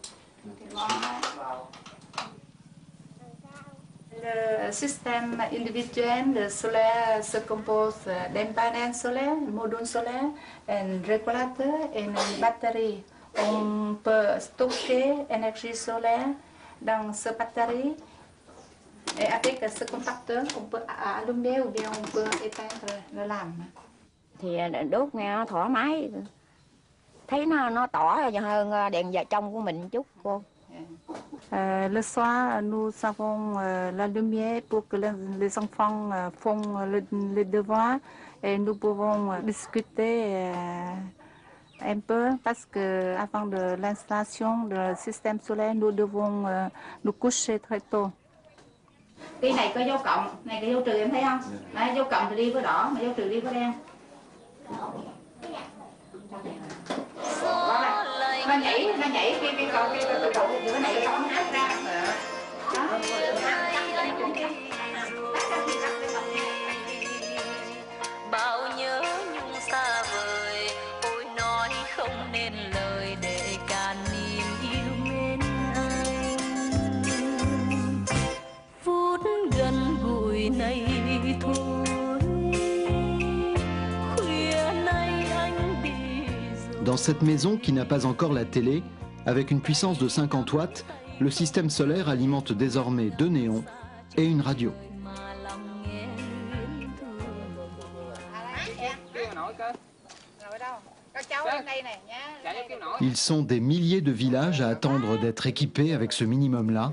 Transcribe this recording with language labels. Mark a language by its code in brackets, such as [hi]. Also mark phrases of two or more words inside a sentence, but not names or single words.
[fr] Le système individuel solaire se compose d'un panel solaire, un module solaire, un régulateur et une batterie. On peut stocker l'énergie solaire dans cette batterie Et avec ce contacteur, on peut allumer ou bien on peut éteindre la lame. [vi] Thì đốt nghe nó thoải mái, thấy nó tỏ hơn đèn giờ trong của mình chút cô. [fr] Le soir, nous avons la lumière pour que les enfants font les devoirs et nous pouvons discuter un peu parce que avant de l'installation du système solaire, nous devons nous coucher très tôt. [vi] Cái này có dấu cộng, này có dấu trừ em thấy không? Đấy, dấu cộng thì đi với đỏ, mà dấu trừ đi với đen. Nó nhảy cái cầu giữa này cái con hát ra. Đó. Bao nhớ nhung xa vời, ôi nói không nên lời để cạn niềm yêu mến anh. Phút gần gũi này thôi, khuya nay anh đi rồi. [fr] Dans cette maison qui n'a pas encore la télé, avec une puissance de 50 watts, le système solaire alimente désormais 2 néons et une radio. Ils sont des milliers de villages à attendre d'être équipés avec ce minimum-là.